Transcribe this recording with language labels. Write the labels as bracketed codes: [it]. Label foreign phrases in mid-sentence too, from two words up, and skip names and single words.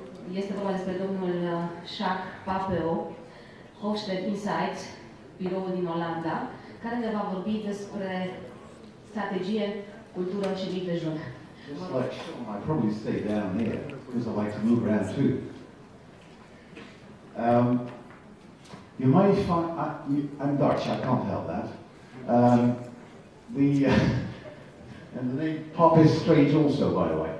[ro] Este vorba despre domnul Sjaak Pappe, Hofstede Insights, biroul din Olanda, care ne va vorbi despre strategie, cultură și mic dejun. [en] I'd probably stay down here because I like to move around too. You may find I'm Dutch. I can't help that. And the name Pop is strange also, by the way.